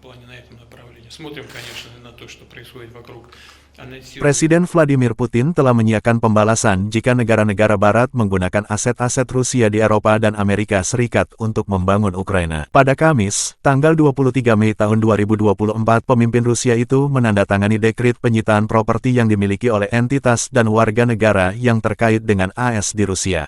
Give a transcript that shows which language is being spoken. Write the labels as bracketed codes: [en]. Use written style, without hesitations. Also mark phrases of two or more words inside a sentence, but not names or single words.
[ru] на этом направлении. Смотрим, конечно, на то, что происходит вокруг. [id] Presiden Vladimir Putin telah menyiapkan pembalasan jika negara-negara Barat menggunakan aset-aset Rusia di Eropa dan Amerika Serikat untuk membangun Ukraina. Pada Kamis, tanggal 23 Mei tahun 2024, pemimpin Rusia itu menandatangani dekret penyitaan properti yang dimiliki oleh entitas dan warga negara yang terkait dengan AS di Rusia.